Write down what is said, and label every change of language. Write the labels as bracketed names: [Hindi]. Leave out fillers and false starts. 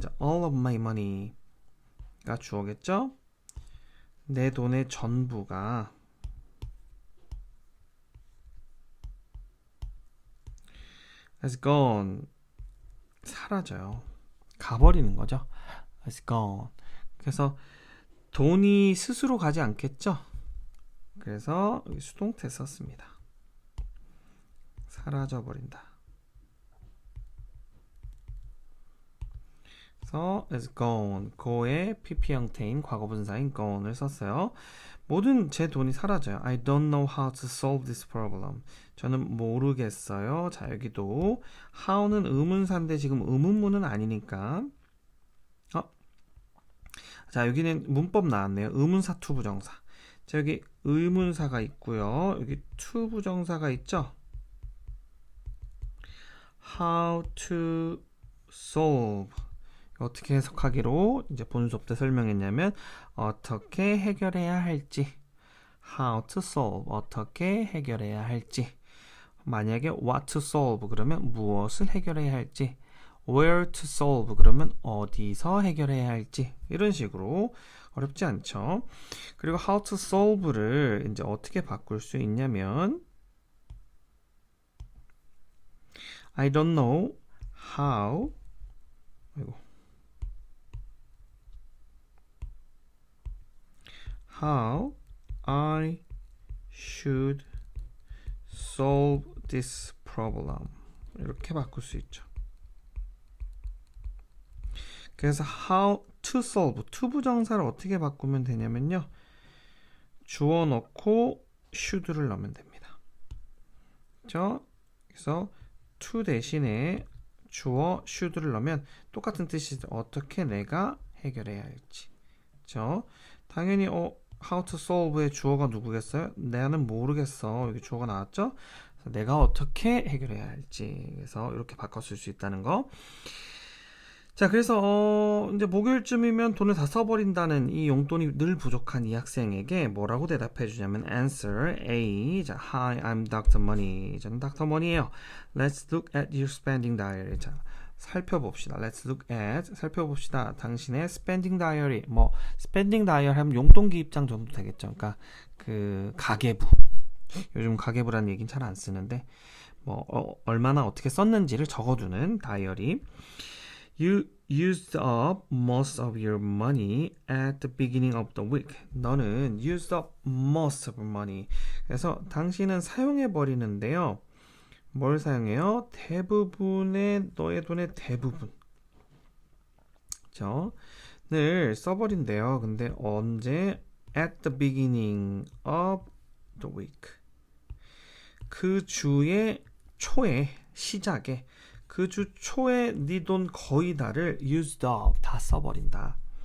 [Korean] 자, all of my money가 주어겠죠? 내 돈의 전부가 [English] is gone. [Korean] 사라져요. 가버리는 거죠. is gone. 그래서 돈이 스스로 가지 않겠죠? 그래서 여기 수동태 썼습니다. 사라져버린다. 그래서 is gone. go의 pp 형태인 과거분사인 gone을 썼어요. 모든 제 돈이 사라져요. [English] I don't know how to solve this problem. [Korean] 저는 모르겠어요. 자, 여기도 how는 의문사인데 지금 의문문은 아니니까 자, 여기는 문법 나왔네요. 의문사 투부정사. 자, 여기 의문사가 있고요. 여기 투부정사가 있죠. [English] How to solve. [Korean] 어떻게 해석하기로 이제 본 수업 때 설명했냐면 어떻게 해결해야 할지, how to solve, 어떻게 해결해야 할지. 만약에 what to solve 그러면 무엇을 해결해야 할지, where to solve 그러면 어디서 해결해야 할지, 이런 식으로 어렵지 않죠. 그리고 how to solve를 이제 어떻게 바꿀 수 있냐면 [English] I don't know how how I should solve this problem. [Korean] 이렇게 바꿀 수 있죠. 그래서 how to solve, to 부정사를 어떻게 바꾸면 되냐면요. 주어 넣고 should를 넣으면 됩니다. 그렇죠? 그래서 to 대신에 주어 should를 넣으면 똑같은 뜻이죠. 어떻게 내가 해결해야 할지. 그렇죠? 당연히 how to solve의 주어가 누구겠어요? 나는 모르겠어. 여기 주어가 나왔죠? 그래서 내가 어떻게 해결해야 할지. 그래서 이렇게 바꿨을 수 있다는 거. 자, 그래서 이제 목요일쯤이면 돈을 다 써버린다는 이 용돈이 늘 부족한 이 학생에게 뭐라고 대답해 주냐면 answer A. [English] 자, Hi, I'm Dr. Money. [Korean] 저는 Dr. Money예요. [English] Let's look at your spending diary. [Korean] 자, 살펴봅시다. [English] Let's look at, [Korean] 살펴봅시다. 당신의 [English] spending diary. [Korean] 뭐 spending diary 하면 용돈 기입장 정도 되겠죠. 그러니까 그 가계부. 요즘 가계부라는 얘기는 잘 안 쓰는데 뭐 얼마나 어떻게 썼는지를 적어두는 다이어리. [English] You used up most of your money at the beginning of the week. [Korean] 너는 [English] used up most of your money. [Korean] 그래서 당신은 사용해 버리는데요. 뭘 사용해요? 대부분의 너의 돈의 대부분. 그렇죠? 늘 써버린대요. 근데 언제? [English] At the beginning of the week. [Korean] 그 주의 초에, 시작에, 그 주 초에 네 돈 거의 다를 [English] used up, [Korean] 다 써버린다.